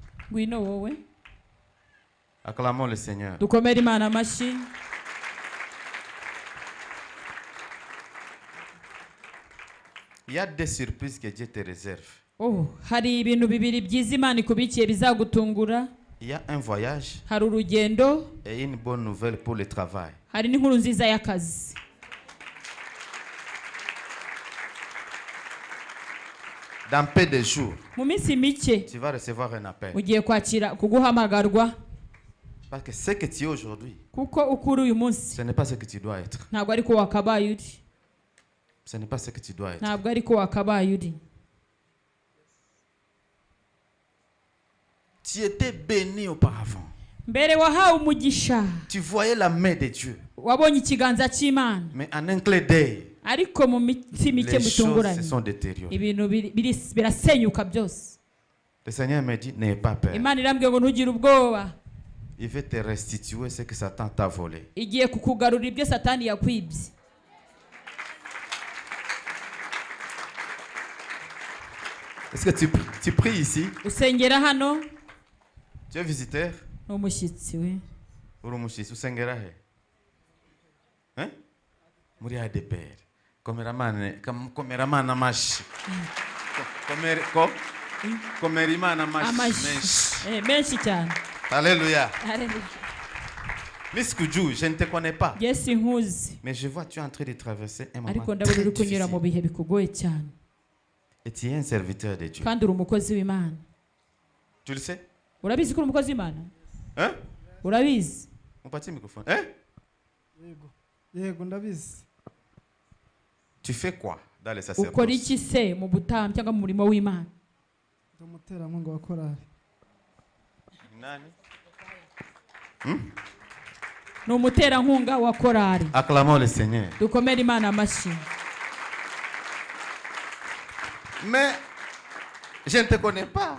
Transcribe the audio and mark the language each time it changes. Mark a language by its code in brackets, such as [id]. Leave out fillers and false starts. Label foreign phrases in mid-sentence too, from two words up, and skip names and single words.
[rw] ngwino wowe. [fr] Acclamons le Seigneur. [rw] Dukomere Imana amashyi. [fr] Il y a des surprises que Dieu te réserve. [rw] Oh, hari ibintu bibiri byiza Imana ikubikiye bizagutungura. [fr] Il y a un voyage [rw] Hari urugendo, [fr] et une bonne nouvelle pour le travail. [rw] hari n'inkuru nziza y'akazi. [fr] Dans peu de jours, [rw] Mu minsi mike [fr] tu vas recevoir un appel. [rw] ugiye kwakira kuguhamagarwa, [fr] Parce que ce que tu es aujourd'hui, [rw] kuko ukuri uyu munsi [fr] ce n'est pas ce que tu dois être. [rw] ntabwo ariko wakabaye uri. [fr] Ce n'est pas ce que tu dois être. [rw] Ntabwo ariko wakabaye uri. [fr] Tu étais béni auparavant. [rw] Mbere wahawe umugisha, [fr] Tu voyais la main de Dieu. [rw] wabonye ikiganza cy'Imana, [fr] Mais en un clin d'œil, [rw] ariko mu minsi mike [fr] les choses se [rw] mutunguranye [fr] sont détériorées. [rw] ibintu birasenyuka byose. [fr] Le Seigneur me dit, n'aie pas peur. [rw] Imana irambwiye ngo ntugire ubwoba, [fr] Il veut te restituer ce que Satan t'a volé. [rw] igiye kukugarurira ibyo Satani yakwibye. [fr] Est-ce que tu pries ici? [rw] Usengera hano, [fr] Tu es visiteur? [rw] ni umushyitsi we. Urumushisi usengera he? Hein? Muri ADPR. Komeraman amashi. Komeriman amashi. Amashyi menshi cyane. [fr] Alléluia. [rw] Haleluya. [fr] Miss Kuju, je ne te connais pas. [rw] Yes, nkuzi, [fr] Mais je vois tu es en train de traverser un moment [rw] ariko ndabona [fr] très [rw] uri kunyura mu [fr] difficile. [rw] bihe bikugoye cyane, [fr] Et tu es un serviteur de Dieu. [rw] kandi uri umukozi w'Imana. [fr] Tu le sais? [rw] Urabizi ko uri umukozi w'Imana? [fr] Hein? [rw] Urabizi? [fr] On partit le microphone. Hein? [rw] Yego ndabizi. [fr] Tu fais quoi dans les [rw] Ukora [fr] sacerdoces? [rw] iki se mu butambyi cyangwa mu murimo w'Imana? Ndi umuterankunga wa korali. Nani? Ni umuterankunga wa korali. [fr] Acclamons le Seigneur. [rw] Dukomere Imana amashyi. [fr] Mais je ne te connais pas.